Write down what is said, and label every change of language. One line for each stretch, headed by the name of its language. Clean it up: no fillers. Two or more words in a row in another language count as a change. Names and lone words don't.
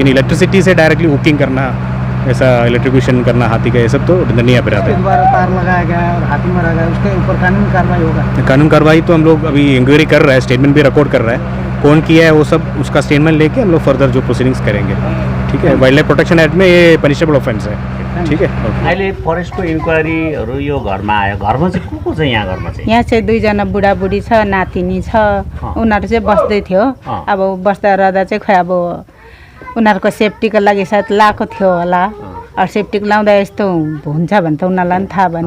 Hindi: लेकिन इलेक्ट्रिसिटी से डायरेक्टली हुकिंग करना, ऐसा इलेक्ट्रिक्यूशन करना हाथी का, ये सब तो दंडनीय अपराध उसके है। द्वारा तार लगाया गया है और हाथी मारा गया, उसके ऊपर कानूनी कार्रवाई होगा? कानून कार्रवाई तो हम लोग अभी इंक्वायरी कर रहे हैं, स्टेटमेंट भी रिकॉर्ड कर रहा है, कौन किया है वो सब, उसका स्टेटमेंट लेके हम लोग फर्दर जो प्रोसीडिंग्स करेंगे। ठीक है,
English: wild life protection act
Hindi: में ये
English: punishable offence
Hindi: है। ठीक है, ओके।
Nepali: अहिले फरेस्टको इन्क्वायरीहरू यो घरमा आयो, घरमा चाहिँ को चाहिँ यहाँ घरमा चाहिँ? यहाँ चाहिँ 2 जना बुढाबुढी छ, नातिनी छ, उनीहरू चाहिँ बस्दै थियो। अब बस्दा रहँदा चाहिँ खै अब उनीहरूको सेफ्टीको लागि सायद लाएको थियो होला। सेफ्टी लाउँदा यस्तो हुन्छ भने त उनीहरूलाई पनि थाहा भएन।